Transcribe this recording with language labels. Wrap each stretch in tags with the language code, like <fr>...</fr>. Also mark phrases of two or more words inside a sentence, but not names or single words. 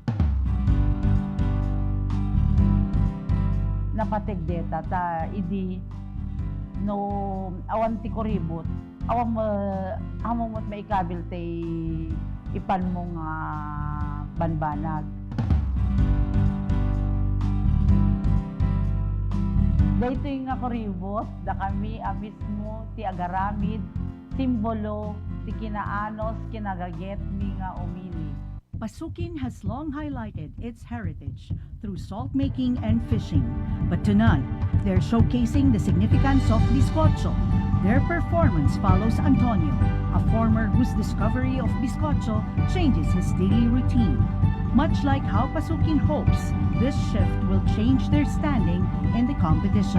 <ilo>napateg deta ta idi no awan ti koribot awan amomot maikabil ti ipan mo nga banbanag. Dahito yung nga koribot, da kami mismo ti agaramid, simbolo, ti kinaanos, kinagaget, mi nga umili.</ilo> <en>Pasuquin has long highlighted its heritage through salt making and fishing, but tonight they're showcasing the significance of bizcocho. Their performance follows Antonio, a farmer whose discovery of bizcocho changes his daily routine. Much like how Pasuquin hopes this shift will change their standing in the competition.</en>